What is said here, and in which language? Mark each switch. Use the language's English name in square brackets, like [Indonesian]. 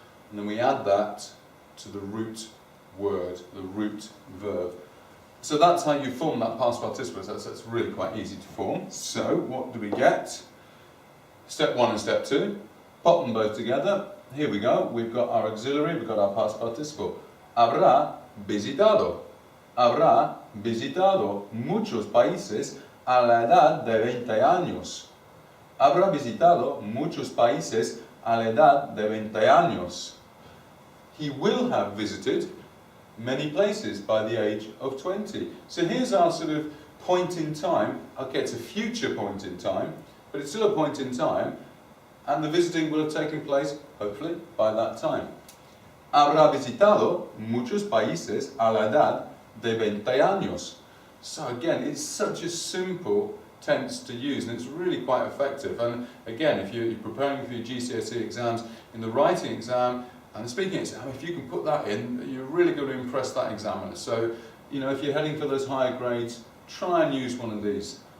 [English] And then we add that to the root word, the root verb. So that's how you form that past participle, that's really quite easy to form. So what do we get? Step 1 and step 2, pop them both together. Here we go, we've got our auxiliary, we've got our past participle. [Spanish] Habrá visitado. Habrá visitado muchos países a la edad de 20 años. Habrá visitado muchos países a la edad de 20 años. [English] He will have visited many places by the age of 20. So here's our sort of point in time. Okay, it's a future point in time, but it's still a point in time, and the visiting will have taken place, hopefully, by that time. [Spanish] Habrá visitado muchos países a la edad de 20 años. [English] So again, it's such a simple tense to use, and it's really quite effective. And again, if you're preparing for your GCSE exams, in the writing exam and the speaking exam, if you can put that in, you're really going to impress that examiner. So, if you're heading for those higher grades, try and use one of these.